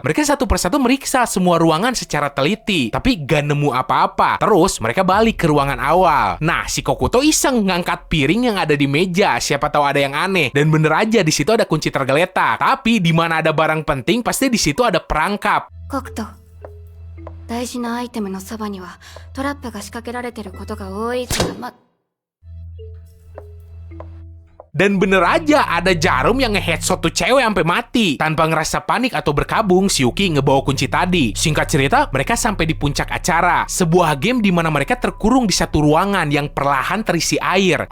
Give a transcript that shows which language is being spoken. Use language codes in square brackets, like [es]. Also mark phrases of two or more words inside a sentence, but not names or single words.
[id] Mereka satu persatu meriksa semua ruangan secara teliti, tapi gak nemu apa-apa. Terus mereka balik ke ruangan awal. Nah, si Kokuto iseng ngangkat piring yang ada di meja. Siapa tahu ada yang aneh. Dan bener aja di situ ada kunci tergeletak. Tapi di mana ada barang penting, pasti di situ ada perangkap. [ja] コクト、大事なアイテムのそばにはトラップが仕掛けられてることが多いから [id] Dan bener aja ada jarum yang nge-headshot tuh cewek sampai mati. Tanpa ngerasa panik atau berkabung, si Yuki ngebawa kunci tadi. Singkat cerita, mereka sampai di puncak acara. Sebuah game di mana mereka terkurung di satu ruangan yang perlahan terisi air.